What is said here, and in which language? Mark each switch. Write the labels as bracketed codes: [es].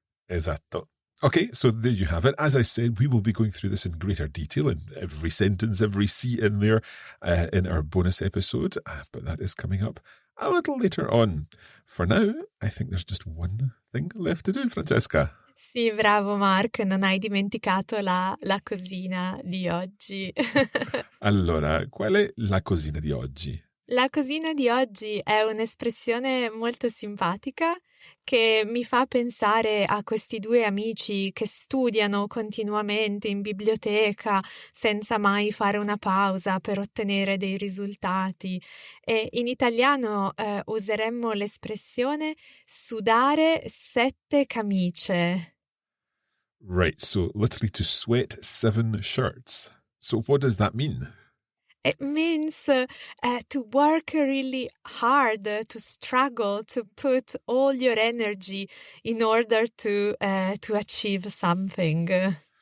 [it] Esatto. [en] Okay, so there you have it. As I said, we will be going through this in greater detail in every sentence, every C in there in our bonus episode, but that is coming up a little later on. For now, I think there's just one thing left to do, Francesca. [it] Sì, bravo Mark, non hai dimenticato la cosina di oggi. Allora, qual è la cosina di oggi? La cosina di oggi è un'espressione molto simpatica che mi fa pensare a questi due amici che studiano continuamente in biblioteca senza mai fare una pausa per ottenere dei risultati. E in italiano useremmo l'espressione sudare 7 camicie. [en] Right, so literally to sweat 7 shirts. So what does that mean? It means to work really hard, to struggle, to put all your energy in order to achieve something.